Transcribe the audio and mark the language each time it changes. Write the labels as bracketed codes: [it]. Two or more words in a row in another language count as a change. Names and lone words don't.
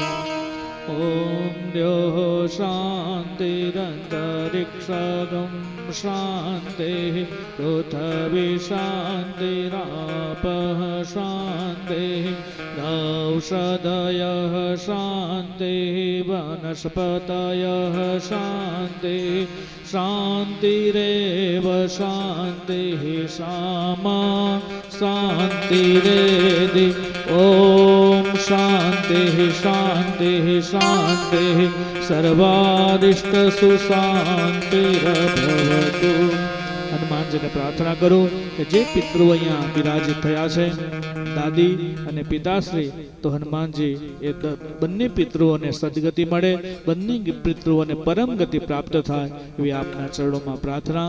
[sa] ॐ द्योः शान्तिरन्तरिक्षगं शान्तिः पृथिवी शान्तिरापः शान्तिः औषधयः शान्तिः वनस्पतयः शान्तिः शान्तिरेव शान्तिः सामा शान्तिरेधि। ॐ शान्तिः शान्तिः शान्तिः सर्वादिष्टसु शान्तिरभवतु। [gu] હનુમાનજીને પ્રાર્થના કરું કે જે પિતૃઓ અહીંયા બિરાજિત થયા છે દાદી અને પિતાશ્રી, તો હનુમાનજી એ બંને પિતૃઓને સદગતિ મળે, બંને પિતૃઓને પરમ ગતિ પ્રાપ્ત થાય એવી આપના ચરણોમાં પ્રાર્થના।